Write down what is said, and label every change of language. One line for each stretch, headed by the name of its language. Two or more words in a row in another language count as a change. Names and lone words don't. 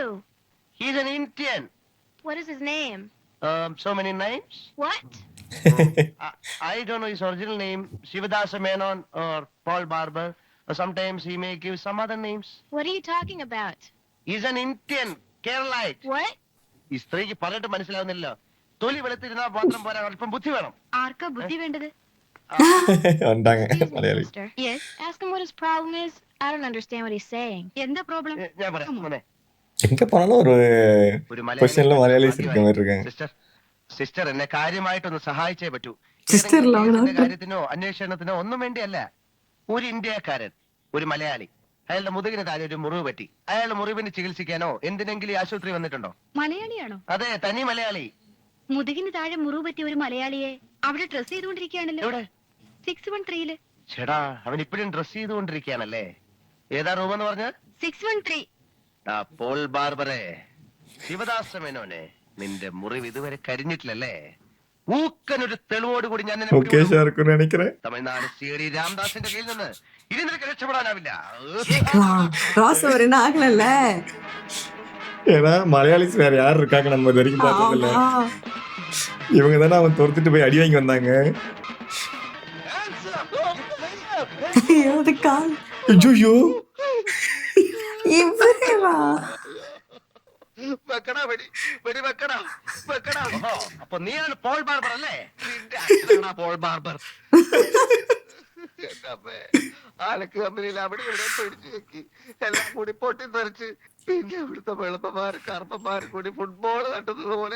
English: He's an Indian. What is his name? So many names. What? I don't know his original name, Shivadasa Menon or Paul Barber, or sometimes he may give some other names. What are you talking about? He's an Indian, Keralite. What?
Malayalam: ഈ സ്ത്രീക്ക് പറഞ്ഞിട്ട് മനസ്സിലാവുന്നില്ല. തൊലി വെളുത്തിരുന്നാ മാത്രം പോരാ, അല്പം ബുദ്ധി വേണം. ആർക്കാ ബുദ്ധി വേണ്ടത്? വണ്ടാங்க
English: Excuse me,
Malayalam: മലയാളി.
English: sister. Yes. Ask him what his problem is. I don't understand what he's saying.
Malayalam: എന്താ problem? ഞാൻ പറയാം മോനെ.
Tamil: எங்க போனாலும் ஒரு
Malayalam: ഒരു ക്വസ്റ്റ്യനിൽ മലയാളീസ്
Tamil: இருக்க மாதிரி இருக்காங்க.
Malayalam: സിസ്റ്റർ എന്നെ കാര്യമായിട്ടൊന്ന് സഹായിച്ചേ പറ്റൂ. Sister അല്ല, അവൻ ഏതെങ്കിലും കാര്യത്തിനോ അന്വേഷണത്തിനോ ഒന്നും വേണ്ടിയല്ല. ഒരു ഇന്ത്യക്കാരൻ, ഒരു മലയാളി, അയാളുടെ മുതുകിന് താഴെ ഒരു മുറിവ് പറ്റി. അയാളുടെ മുറിവിന് ചികിത്സിക്കാനോ എന്തിനെങ്കിലും ഈ ആശുപത്രി വന്നിട്ടുണ്ടോ? മലയാളിയാണോ? അതെ, തനി മലയാളി. മുതുകിന് താഴെ മുറിവ് പറ്റിയ ഒരു മലയാളിയെ അവിടെ ഡ്രസ് ചെയ്തുകൊണ്ടിരിക്കുകയാണല്ലോ. എവിടെ? 613 ചേടാ, അവൻ ഇപ്പോഴും ഡ്രസ് ചെയ്തുകൊണ്ടിരിക്കുകയാണല്ലേ. ഏതാ റൂം എന്ന് പറഞ്ഞ? 613. പോൾ ബാർബറെ, ശിവദാസ മേനോനെ, നിന്റെ മുറിവ് ഇതുവരെ കരിഞ്ഞിട്ടില്ലല്ലേ? ഊക്കനൊരു തെളിവോടുകൂടി ഞാൻ നിന്നെ
Tamil: ஓகே
Malayalam: പിടികൂടും.
Tamil: இருக்குன்னு நினைக்கிறேன்.
Malayalam: തമിഴ്നാട് CD രാംദാസിന്റെ കയ്യിൽ നിന്ന് ഇനി നിനക്ക് രക്ഷപ്പെടാനാവില്ല.
Tamil: ராஸ் அவர் என்ன ஆகலல்ல. ஏன்னா மலையாளிஸ் வேற யார் இருக்காங்க நம்ம இது வரைக்கும் பார்த்ததில்ல. ஆமா. இவங்க தானே அவன் துரத்திட்டு போய் அடி வாங்கி வந்தாங்க. ஐயோ அது கால். ஐயோ இவரேவா?
Malayalam: വെക്കടാ, വെടി വെക്കടാ, വെക്കടാ. ഓഹോ, അപ്പൊ നീയാണ് പോൾ ബാർബർ അല്ലേ? നിന്റെ അച്ഛനാണ് പോൾ ബാർബർ. ആലക്ക് കമ്പനിയിൽ അവിടെ ഇവിടെ പിടിച്ചു വെക്കി എല്ലാം കൂടി പൊട്ടിത്തെറിച്ച് പിന്നെ ഇവിടുത്തെ വെളുപ്പന്മാര് കറുപ്പന്മാര് കൂടി ഫുട്ബോൾ തട്ടുന്നത് പോലെ.